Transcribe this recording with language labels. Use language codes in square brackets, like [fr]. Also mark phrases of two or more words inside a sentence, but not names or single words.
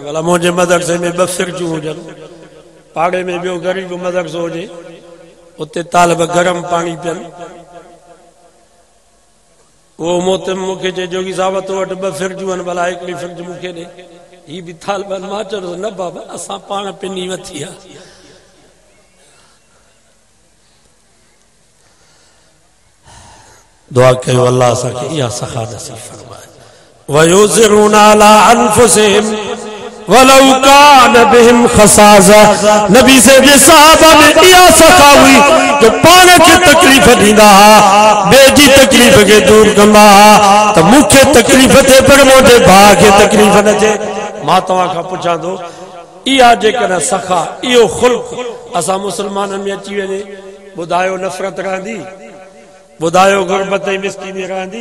[sd] भला मुंहिंजे मदरसे में 2 फिरजूं हुजनि, पाड़े में ॿियो ग़रीब मदरसो हुजे, उते तालिब गरम पाणी पियनि, वो मोहतम मूंखे चए जोगी साहब तो वटि 2 फिरजूं आहिनि, भला हिकिड़ी फिरज मूंखे ॾे। ही बि तालिबनि, मां चयो न बाबा असां पाण पिनी वठी आहे। दुआ कयो अल्लाह असांखे इहा सखा नसीब फरमाए। [ar] ويؤثرون على أنفسهم ولو كان بهم خصاصة, [sd] नबी से जे सहाबा में इहा सखा हुई जो पाण खे तकलीफ़ ॾींदा हुआ, ॿिए जी तकलीफ़ खे दूर कंदा हुआ। त मूंखे तकलीफ़ थिए पर मुंहिंजे भाउ खे तकलीफ़ न थिए। मां तव्हां खां पुछां थो, इहा जेकॾहिं सखा, इहो ख़ुल्क़ असां मुस्लमाननि में अची वञे, ॿुधायो नफ़रत रहंदी, ॿुधायो गुरबत ऐं मिसकीनी रहंदी।